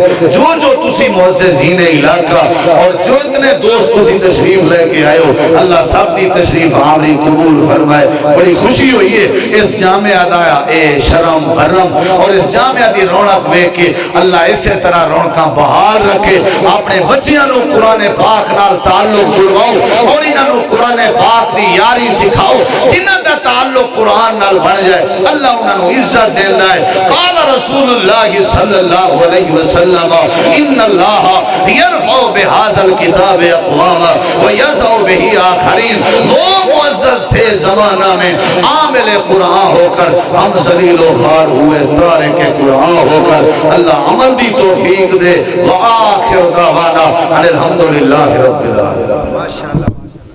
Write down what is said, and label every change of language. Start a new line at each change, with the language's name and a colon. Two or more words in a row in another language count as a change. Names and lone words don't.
Punjabi: جو جو تسی معززین علاقہ اور جو اتنے دوست تسی تشریف لے کے آئے ہو اللہ سب دی تشریف آوری قبول فرمائے. بڑی خوشی ہوئی ہے اس جامعہ دا اے شرم بھرم اور اس جامعہ دی رونق وے کے اللہ اسی طرح رونقاں بحال رکھے. اپنے بچیاں نو قرآن پاک نال تعلق جڑواؤ اور انہاں نو قرآن پاک دی یاری سکھاؤ. جنہاں دا تعلق قرآن نال بن جائے اللہ انہاں نو عزت دیندا ہے.
Arabic: قال رسول اللہ صلی اللہ علیہ وسلم ان اللہ یرفع بهذا الكتاب اقواما ويضع به آخرین.
Urdu: وہ معزز تھے زمانہ میں عامل قرآن ہو کر ہم ذلیل و خوار ہوئے تارک قرآن ہو کر. اللہ عمل بھی توفیق دے.
Arabic: وآخر دعوانا ان الحمدللہ رب العالمین.